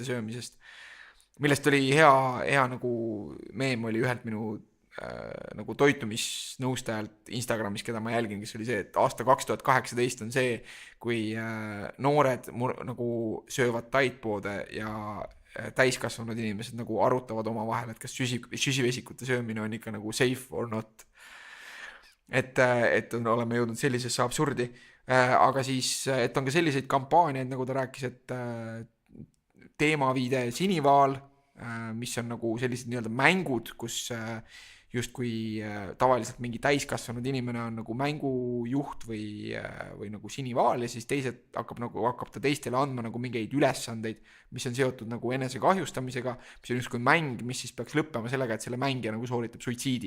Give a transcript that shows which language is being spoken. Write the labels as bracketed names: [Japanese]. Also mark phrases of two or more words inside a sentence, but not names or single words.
[Estonian] söömisest, millest oli hea nagu meem oli ühelt minu nagu toitumisnõustajalt Instagramis, keda ma jälgin, kes oli see, et aasta 2018 on see, kui noored nagu söövad Tidepoode ja täiskasvanud inimesed nagu arutavad oma vahel, et kas süsivesikute söömine on ikka nagu [English] safe or not. [Estonian] Et oleme jõudnud sellisesse absurdi. Aga siis, et on ka selliseid kampaaniaid, nagu ta rääkis, et teemaviide Sinivaal, mis on nagu sellised nii-öelda mängud, kus justkui tavaliselt mingi täiskasvanud inimene on nagu mängujuht või nagu Sinivaal ja siis hakkab ta teistele andma nagu mingeid ülesandeid, mis on seotud nagu enesekahjustamisega, mis on justkui mäng, mis siis peaks lõppema sellega, et selle mängija nagu sooritab suitsiidi.